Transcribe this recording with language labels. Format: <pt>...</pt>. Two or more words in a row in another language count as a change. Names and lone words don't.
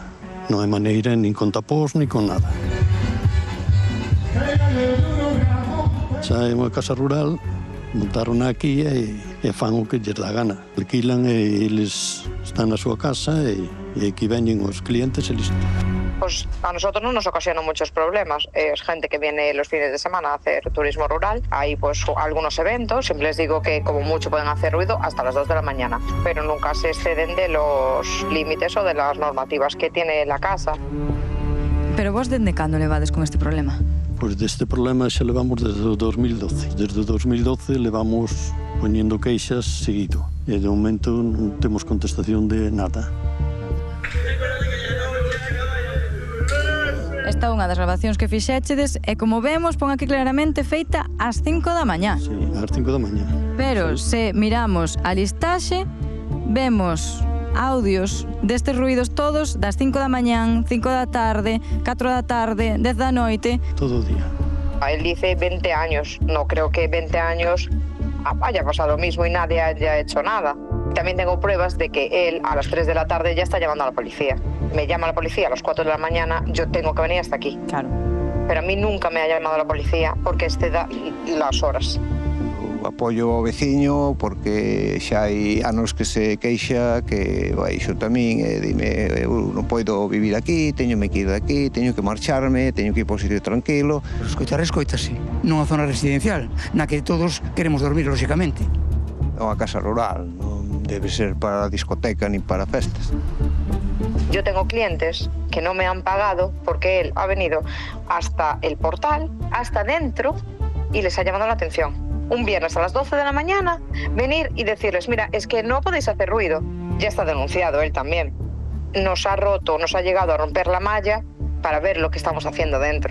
<gl>Non hai maneira nin con tapós, nin con nada. Xa é unha casa rural, montaron aquí e fan o que lles dá gana. Alquilan e eles están na súa casa e aquí veñen os clientes e listo.</gl> <es>Pues a nosotros no nos ocasionan muchos problemas. Es gente que viene los fines de semana a hacer turismo rural. Hay pues algunos eventos. Siempre les digo que como mucho pueden hacer ruido hasta las 2 de la mañana. Pero nunca se exceden de los límites o de las normativas que tiene la casa.</es> <gl>Pero vos dende cando levades con este problema? Pois deste problema xa levamos desde o 2012. Desde o 2012 levamos poñendo queixas seguido. E de momento non temos contestación de nada. Esta é unha das grabacións que fixéchedes e, como vemos, pon aquí claramente feita ás 5 da mañá. Sí, ás 5 da mañá. Pero se miramos a listaxe, vemos audios destes ruidos todos das 5 da mañán, 5 da tarde, 4 da tarde, 10 da noite. Todo o día.</gl> <es>Él dice 20 años. No creo que 20 años haya pasado lo mismo y nadie haya hecho nada. También tengo pruebas de que él a las 3 de la tarde ya está llamando a la policía. Me llama la policía a las 4 de la mañana, yo tengo que venir hasta aquí. Claro. Pero a mí nunca me ha llamado la policía porque da las horas.</es> <gl>Apoio ao veciño porque xa hai anos que se queixa que baixo tamén e dime eu non podo vivir aquí, teñome que ir de aquí, teño que marcharme, teño que ir por un sitio tranquilo. Escoitase, nunha zona residencial na que todos queremos dormir, lóxicamente. É unha casa rural, non debe ser para discoteca ni para festas.</gl> <es>Yo tengo clientes que no me han pagado porque él ha venido hasta el portal, hasta dentro y les ha llamado la atención. Un viernes a las 12 de la mañana, venir y decirles, mira, es que no podéis hacer ruido. Ya está denunciado él también. Nos ha llegado a romper la malla para ver lo que estamos haciendo dentro.</es>